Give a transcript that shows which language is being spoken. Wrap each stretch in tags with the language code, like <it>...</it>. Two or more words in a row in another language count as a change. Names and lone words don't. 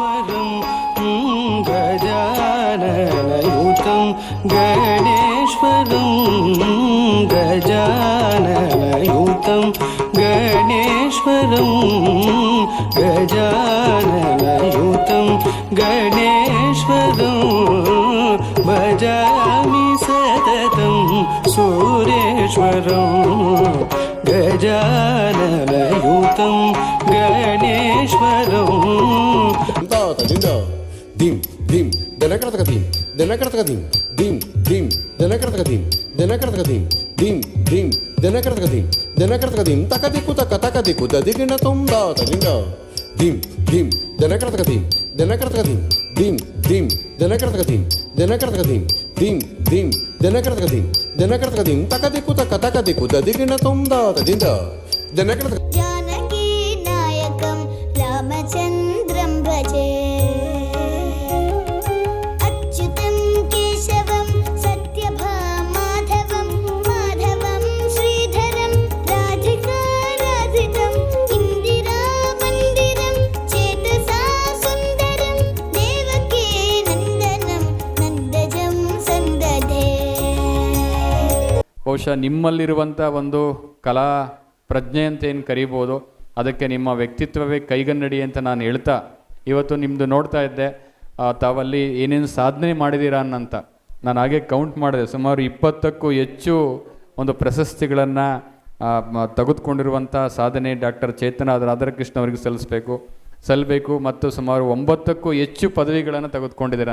<sa>गजाननयुतं गणेश्वरं गजाननयुतं गणेश्वरं गजाननयुतं गणेश्वरं भजामि सततं सुरेश्वरं गजाननयुतं गणेश्वरं dim dim denakrataka dim denakrataka dim dim dim denakrataka dim denakrataka dim dim dim denakrataka dim denakrataka dim takadiku takadiku dadigina tomda tadinda dim dim denakrataka dim denakrataka dim dim dim denakrataka dim denakrataka dim dim dim denakrataka dim denakrataka dim takadiku takadiku dadigina tomda tadinda denakrataka जानकी नायकं रामचन्द्रं भजे अच्युतं केशवं सत्यभामाधवं माधवं श्रीधरं राधिकाराधितं इन्दिरामन्दिरं चेतसा सुन्दरं देवकी नन्दनं नन्दजं सन्दधे</sa> <kn>ಬಹುಶಃ ನಿಮ್ಮಲ್ಲಿರುವಂಥ ಒಂದು ಕಲಾ ಪ್ರಜ್ಞೆ ಅಂತ ಏನು ಕರಿಬೋದು, ಅದಕ್ಕೆ ನಿಮ್ಮ ವ್ಯಕ್ತಿತ್ವವೇ ಕೈಗನ್ನಡಿ ಅಂತ ನಾನು ಹೇಳ್ತಾ ಇವತ್ತು ನಿಮ್ಮದು ನೋಡ್ತಾ ಇದ್ದೆ. ತಾವಲ್ಲಿ ಏನೇನು ಸಾಧನೆ ಮಾಡಿದ್ದೀರಾ ಅನ್ನಂತ ನಾನು ಹಾಗೆ ಕೌಂಟ್ ಮಾಡಿದೆ. ಸುಮಾರು 20ಕ್ಕೂ ಹೆಚ್ಚು ಒಂದು ಪ್ರಶಸ್ತಿಗಳನ್ನು ತೆಗೆದುಕೊಂಡಿರುವಂಥ ಸಾಧನೆ ಡಾಕ್ಟರ್ ಚೇತನ ರಾಧಾಕೃಷ್ಣ ಅವರಿಗೆ ಸಲ್ಲಬೇಕು ಮತ್ತು ಸುಮಾರು 9ಕ್ಕೂ ಹೆಚ್ಚು ಪದವಿಗಳನ್ನು ತೆಗೆದುಕೊಂಡಿದ್ದೀರಾ.</kn>